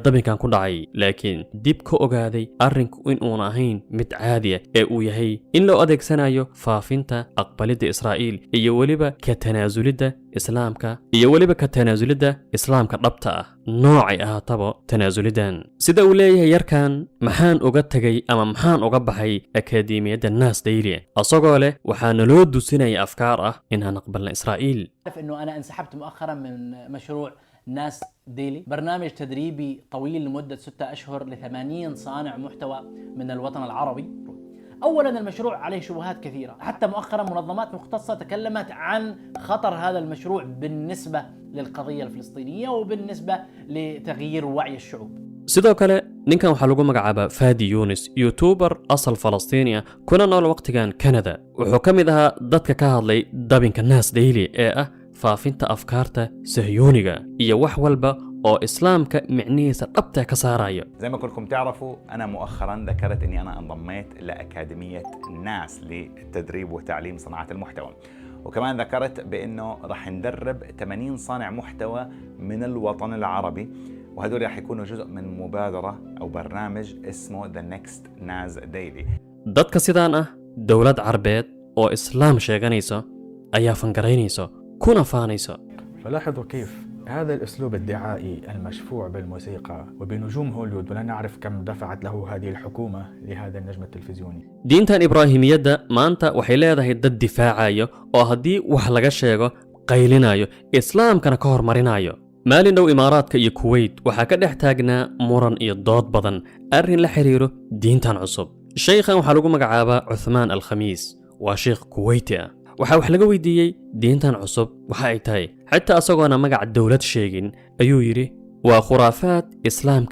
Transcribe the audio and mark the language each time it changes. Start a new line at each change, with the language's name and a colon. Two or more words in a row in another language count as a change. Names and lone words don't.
Somali: dabinkan ku dhacay laakiin dib ka ogaaday arrinku in uuna ahayn mid caadi ah ee uu yahay in loo adeegsanayo faafinta aqbalida Israa'iil iyo waliba ka tanaasulida islaamka iyo waliba ka tanaasulida islaamka dhabta ah noocay ahaataba tanaasulidan sida uu leeyahay yarkan maxaan uga tagay ama maxaan uga baxay akaademiyada naas daily asagoo leh waxaana loo dusinaya afkaar ah in aan aqbalna Israa'iil
Arabic: انه انا انسحبت مؤخرا من مشروع ناس ديلي برنامج تدريبي طويل لمدة 6 أشهر ل80 صانع محتوى من الوطن العربي أولا المشروع عليه شبهات كثيرة حتى مؤخرا منظمات مختصة تكلمت عن خطر هذا المشروع بالنسبة للقضية الفلسطينية وبالنسبة لتغيير وعي الشعوب
Somali: sidoo kale ninkan waxaa lagu magacaabaa Fadi Yunus YouTuber asal Falastiini ah kuna nool waqtigan Canada wuxuu ka mid ahaa dadka ka hadlay dabinka naas daily ee ah faafinta afkaarta sahyuuniga iyo wax walba oo islaamka micnihiisa dhabta ka saarayo
Arabic: زي ما كلكم تعرفوا أنا مؤخراً ذكرت إني أنا انضميت لأكاديمية ناس للتدريب وتعليم صناعة المحتوى وكمان ذكرت بأنه راح ندرب 80 صانع محتوى من الوطن العربي وهذول راح يكونوا جزء من مبادرة أو برنامج اسمه The Next Nas Daily
Somali: dadka sidaan ah dawlad carbeed oo islaam sheeganayso ayaa fangareynayso kuna faanayso
Arabic: فلاحظوا كيف هذا الأسلوب الدعائي المشفوع بالموسيقى وبنجوم هوليوود ولا نعرف كم دفعت له هذه الحكومة لهذا النجم التلفزيوني
Somali: diintan ibraahimiyadda maanta waxay leedahay dad difaacayo oo haddii wax laga sheego qaylinayo islaamkana ka hormarinayo maalin dhow imaaraadka iyo kuwait waxaa ka dhex taagnaa muran iyo dood badan arrin la xiriiro diintan cusub sheekhan waxaa lagu magacaabaa Uthman al-Khamis waa sheekh kuwaiti ah waxaa wax laga weydiiyey diintan cusub waxa ay tahay xitaa asagoona magac dawlad sheegin ayuu yidhi waa khuraafaad islaamka